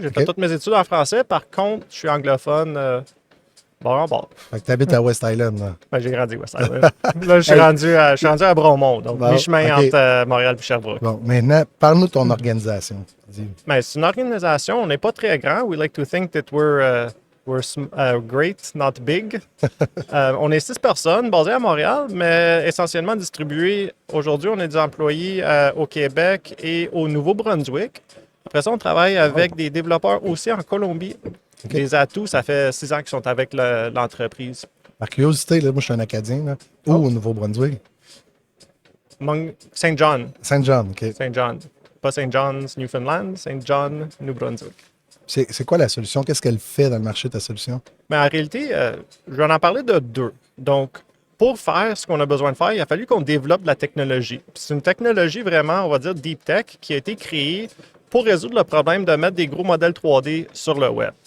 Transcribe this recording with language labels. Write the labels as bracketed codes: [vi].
[fr] J'ai fait toutes mes études en français. Par contre, je suis anglophone bord en bord. Fait que tu habites à West Island, là. Ben, j'ai grandi à West Island. Là, je suis rendu à Bromont, donc mi-chemin entre Montréal et Sherbrooke. Bon, maintenant, parle-nous de ton organisation. Ben, c'est une organisation, on n'est pas très grand. [en] We like to think that we're great, not big. [fr] On est 6 personnes basées à Montréal, mais essentiellement distribuées. Aujourd'hui, on est des employés au Québec et au Nouveau-Brunswick. Après ça, on travaille avec des développeurs aussi en Colombie. Okay. Les atouts, ça fait 6 ans qu'ils sont avec l'entreprise. Par curiosité, là, moi, je suis un Acadien. Là. Où au Nouveau-Brunswick? Saint John. Saint John, OK. Saint John. Pas Saint John's, Newfoundland, Saint John, New Brunswick. C'est quoi la solution? Qu'est-ce qu'elle fait dans le marché, ta solution? Mais en réalité, je vais en parler de 2. Donc, pour faire ce qu'on a besoin de faire, il a fallu qu'on développe de la technologie. C'est une technologie vraiment, on va dire, deep tech, qui a été créée pour résoudre le problème de mettre des gros modèles 3D sur le web.